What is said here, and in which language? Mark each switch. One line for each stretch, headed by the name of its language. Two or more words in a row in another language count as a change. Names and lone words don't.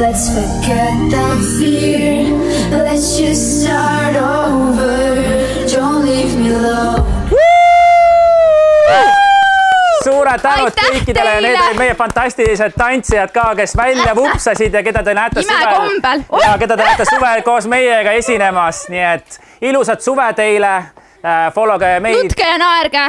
English: forget the fear. Let's just start over. Don't leave me alone.
Estonian: Suured tänud kõikidele ja need olid meie fantastilised tantsijad ka, kes välja vupsasid ja keda te näete suvel koos meiega esinemas. Nii et ilusat suve teile. Followge meid. Nutke ja naerge.